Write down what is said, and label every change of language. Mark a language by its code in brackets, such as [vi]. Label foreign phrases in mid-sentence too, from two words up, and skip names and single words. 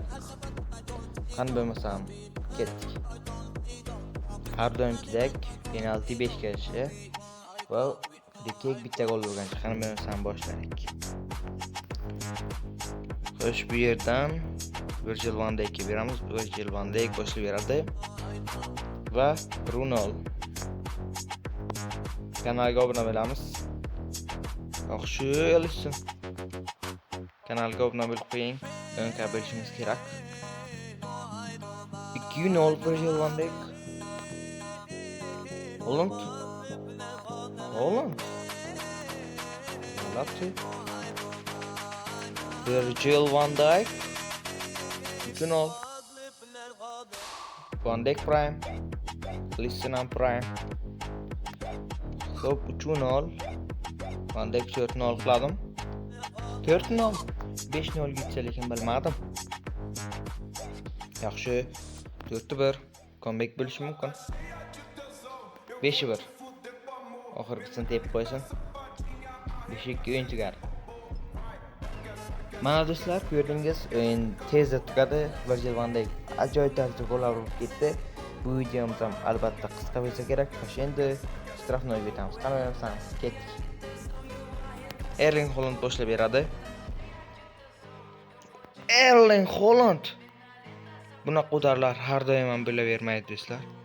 [uz] Qani bo'lmasam ketdik. Har doimgidek penalti 5 kelishi va [en] free kick [uz] bitta gol urgan. Qani bo'lmasam boshladik. Xo'sh, bu yerdan Virgil van Dijkga beramiz. Virgil van Dijk boshlayib beradi va Ronald. Kanalga obuna bo'lamiz. Yaxshi olishsin. Kanalga obuna bo'lib qo'ying. O'yinga bilishimiz kerak. 2-0 Virgil van Dijk. Haaland. Virgil van Dijk 2-0. Van Dijk prime. Listenan prime. Hop 3-0. Van Dijk 4-0 qildim. 4-0. 5-0 gitsa lekin bilmadim. Yaxshi. 4-1. Comeback bo'lishi mumkin. 5-1. Oxirgisini tepib qo'ysin. 5-2 o'yin tugadi. Mana do'stlar, ko'rdingiz, o'yin tezda tugadi. Virgil van Dijk ajoyib tarzda gollar urib ketdi. Bu videomiz ham albatta qisqa bo'lsa kerak. Xo'sh, endi shtrafnoyga o'tamiz. Qaramayapsan, ketdik. Erling Haaland boshlab beradi. Erling Haaland. Bunaqa udarlar har doim ham bo'lavermaydi do'stlar.